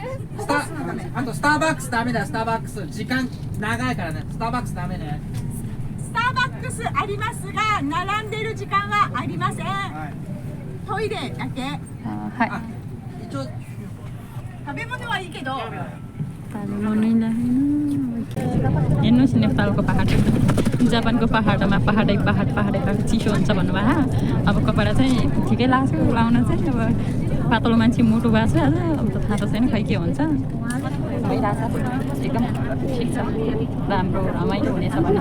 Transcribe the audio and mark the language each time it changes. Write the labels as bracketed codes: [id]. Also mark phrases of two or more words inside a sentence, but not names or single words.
[ja] あとスターバックスダメだ。スターバックス時間長いからね。スターバックスダメね。スターバックスありますが並んでる時間はありません。トイレだけ。はい。一応食べ物はいいけど。 [ne] हेर्नुहोस् नेपालको पहाड जापानको पहाडमा पहाडै चिसो हुन्छ भन्नुभयो अब कपडा चाहिँ ठिकै लाग्छ लाउन चाहिँ अब पातलो मान्छे मोटो भएको छ अब त थाहा त छैन खै के हुन्छ भइरहेछ एकदम ठिक छ राम्रो रमाइलो हुनेछ भन्ने